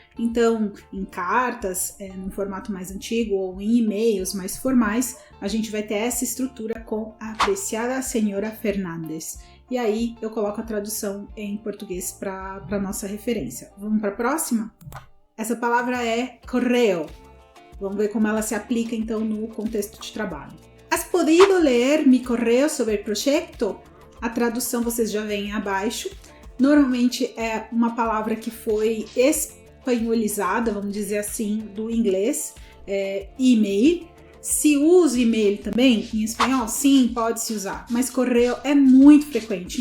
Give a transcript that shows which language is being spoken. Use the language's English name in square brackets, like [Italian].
[Portuguese] Então, em cartas, num formato mais antigo, ou em e-mails mais formais, a gente vai ter essa estrutura com apreciada senhora Fernández. E aí eu coloco a tradução em português para a nossa referência. Vamos para a próxima? Essa palavra é correo. Vamos ver como ela se aplica então no contexto de trabalho. [Spanish] Has podido ler mi correo sobre el proyecto? [Portuguese] A tradução vocês já veem abaixo. Normalmente é uma palavra que foi espanholizada, vamos dizer assim, do inglês, e-mail. Se usa e-mail também em espanhol? Sim, pode-se usar, mas correio é muito frequente.